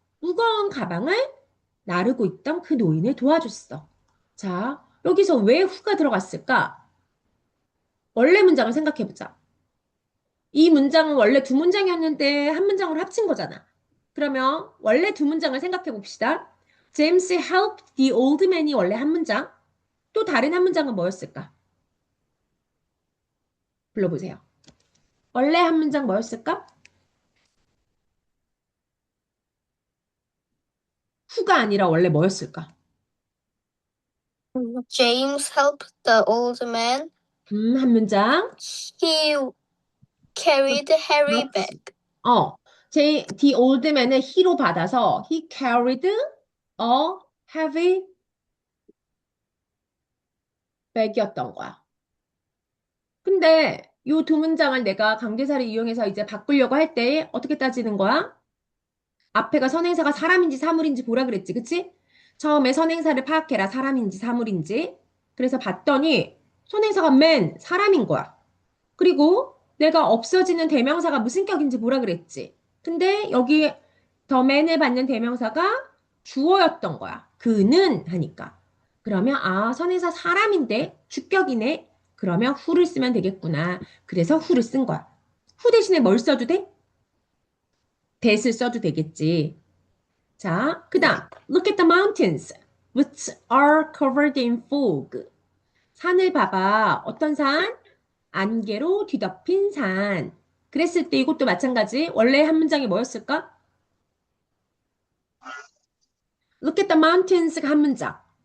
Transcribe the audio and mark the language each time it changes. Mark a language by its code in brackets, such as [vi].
[ko] 무거운 가방을 나르고 있던 그 노인을 도와줬어. 자, 여기서 왜 who가 들어갔을까? 원래 문장을 생각해보자. 이 문장은 원래 두 문장이었는데 한 문장으로 합친 거잖아. 그러면 원래 두 문장을 생각해 봅시다. James helped the old man 이 원래 한 문장. 또 다른 한 문장은 뭐였을까? 불러보세요. 원래 한 문장 뭐였을까? who가 아니라 원래 뭐였을까? [en] James helped the old man. [ko] 한 문장. [en] He carried Harry [ko] 그렇지. [en] back. [ko] the old man을 he로 받아서 he carried a heavy bag 이었던 거야. 근데 이 두 문장을 내가 관계사를 이용해서 이제 바꾸려고 할 때 어떻게 따지는 거야? 앞에가 선행사가 사람인지 사물인지 보라 그랬지, 그치? 처음에 선행사를 파악해라, 사람인지 사물인지. 그래서 봤더니 선행사가 맨 사람인 거야. 그리고 내가 없어지는 대명사가 무슨 격인지 보라 그랬지. 근데 여기 더 맨을 받는 대명사가 주어였던 거야. 그는 하니까. 그러면 선행사 사람인데 주격이네. 그러면 who를 쓰면 되겠구나. 그래서 who를 쓴 거야. who 대신에 뭘 써도 돼? that을 써도 되겠지. [en] 자, 그 다음 look at the mountains which are covered in fog. [ko] 산을 봐봐. 어떤 산? 안개로 뒤덮인 산. 그랬을 때 이것도 마찬가지. 원래 한 문장이 뭐였을까? Look at the mountains 가 한 문장.